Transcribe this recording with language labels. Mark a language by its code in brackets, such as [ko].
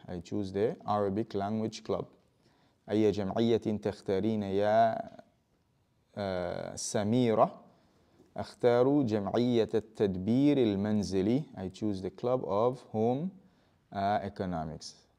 [en] I choose the Arabic language club. [ar] أي جمعية تختارين يا سميرة؟ أختار جمعية التدبير المنزلي. [en] I choose the club of home economics.